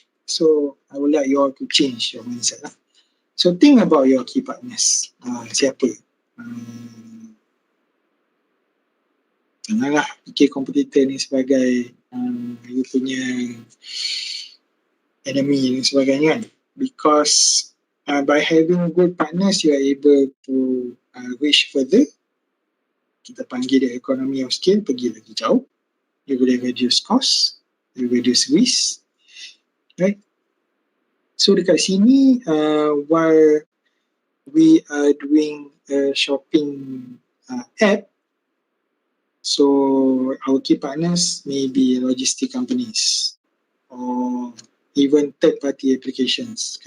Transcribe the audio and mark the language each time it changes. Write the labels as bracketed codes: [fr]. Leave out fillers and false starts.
[en] So I would like you all to change your mindset lah. So think about your key partners. [ms] Siapa? Janganlah fikir kompetitor ni sebagai you punya enemy dan sebagainya kan. [en] Because by having good partners, you are able to reach further. [ms] Kita panggil dia [en] economy of scale, [ms] pergi lagi jauh. [en] You boleh reduce cost, you reduce risk, right? So [ms] dekat sini, [en] while we are doing a shopping app, so our key partners may be logistic companies or even third-party applications.